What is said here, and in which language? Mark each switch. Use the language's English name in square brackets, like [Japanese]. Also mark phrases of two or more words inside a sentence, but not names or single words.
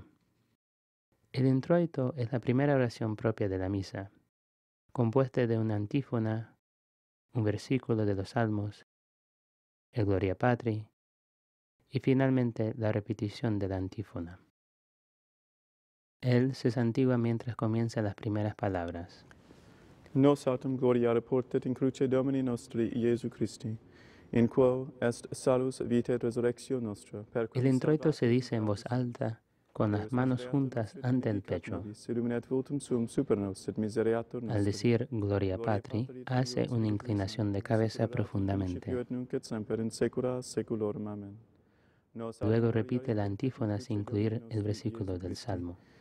[Spanish] El introito es la primera oración propia de la misa, compuesta de una antífona, un versículo de los Salmos, el Gloria Patri y finalmente la repetición de la antífona. Él se santigua mientras comienza las primeras palabras. [Latin] Nos autem gloria reportet in cruce Domini nostri Iesu Christi, in quo est salus vitae et resurrectio nostra. [Spanish] El introito se dice en voz alta, con las manos juntas ante el pecho. Al decir Gloria Patri, hace una inclinación de cabeza profundamente. Luego repite la antífona sin incluir el versículo del Salmo.